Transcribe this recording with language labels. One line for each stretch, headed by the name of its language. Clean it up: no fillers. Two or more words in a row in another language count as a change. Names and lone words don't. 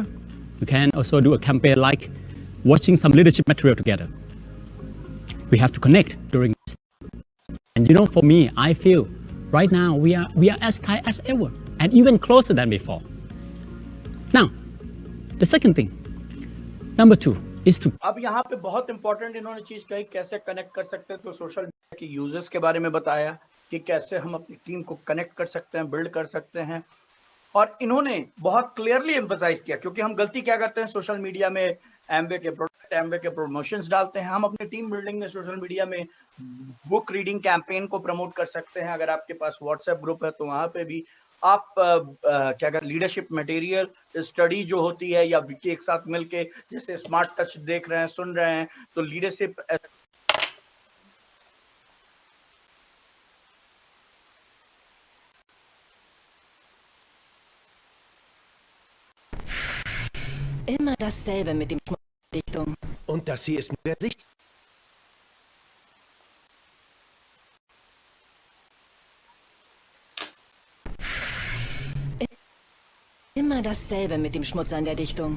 English: You can also do a campaign like watching some leadership material together. We have to connect during this. And you know, for me, I feel right now we are as tight as ever and even closer than before. Now, the second thing, number 2 is to.
Hindi: अब यहाँ पे बहुत इंपॉर्टेंट इन्होंने चीज कही, कैसे कनेक्ट कर सकते हैं। तो
English: social media
Hindi: के यूजर्स के बारे में बताया कि कैसे हम अपनी टीम को कनेक्ट कर सकते हैं, बिल्ड कर सकते हैं। और इन्होंने बहुत
English: clearly emphasize
Hindi: किया, क्योंकि हम गलती क्या करते हैं,
English: social media
Hindi: में एमवे के प्रोडक्ट, एमवे के प्रमोशंस डालते हैं। हम अपनी
English: team building
Hindi: में
English: social media
Hindi: में
English: book reading campaign
Hindi: को प्रमोट कर सकते हैं। अगर आपके पास
English: WhatsApp group
Hindi: है तो वहां पे भी आप क्या कर,
English: leadership material study
Hindi: जो होती है या विकी एक साथ मिलके, जैसे
English: smart touch
Hindi: देख रहे हैं, सुन रहे हैं, तो लीडरशिप
German: Immer dasselbe mit dem Dichtung. Und das hier ist nur der Sicht. Immer dasselbe mit dem Schmutz an der Dichtung.